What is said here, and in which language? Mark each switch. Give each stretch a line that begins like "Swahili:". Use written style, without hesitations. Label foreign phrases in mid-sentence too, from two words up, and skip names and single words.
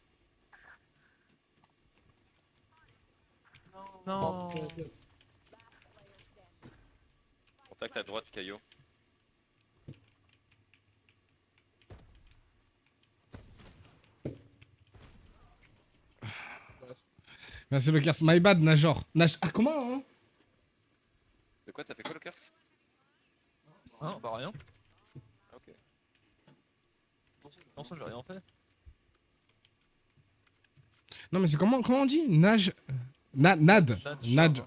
French: Non. Contact à droite, Caillou. Merci le curse.
English: My bad,
French: Najor. Ah, comment, hein? De quoi, t'as fait quoi, le curse? Non, bah rien. Ah, ok. Non, ça j'ai rien fait. Non, mais c'est comment on dit? Nad. Najor.